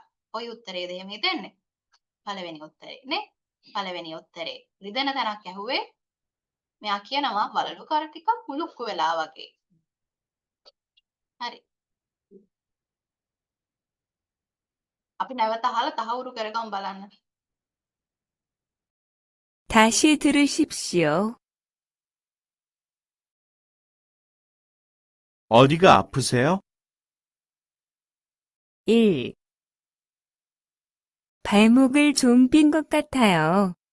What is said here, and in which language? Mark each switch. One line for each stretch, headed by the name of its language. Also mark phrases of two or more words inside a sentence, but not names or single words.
Sinhala: ওই උත්තරේද එහෙම හිතෙන්නේ? පළවෙනි උත්තරේ නේ? පළවෙනි උත්තරේ. රිදෙන තැනක් ඇහුවේ මෙයා කියනවා වලලු කර ටිකක් මුලුක්කු වෙලා වගේ. හරි. අපි නැවත අහලා තහවුරු කරගමු බලන්න.
Korean: 다시 들으십시오. 어디가 아프세요? 1. 발목을 좀 삔 것 같아요.